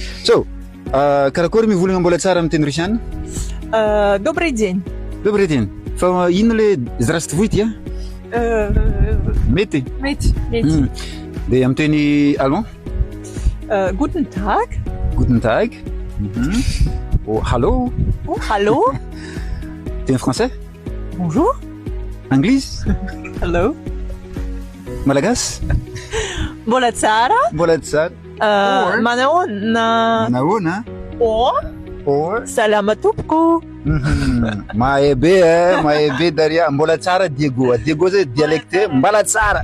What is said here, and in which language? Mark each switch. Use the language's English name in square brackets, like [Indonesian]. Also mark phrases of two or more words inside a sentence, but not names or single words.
[Malagasy] So karakory mivolagna mbola tsara miteny russiana? [Russian] Добрый день. Добрый день. [Malagasy] Fa ino le здравствуйте? Mety. De amiteny allemand? [German] Guten Tag. Guten Tag. Oh, hallo. Oh, hallo. [French] T'es en français? Bonjour. [Malagasy] Anglais? [English] Hello. [Malagasy] Malagas? Mbola tsara. Manaona. Or. Salama tompoko. Mahay be Daria. Mbola tsara Diego zay dialecte mbala tsara.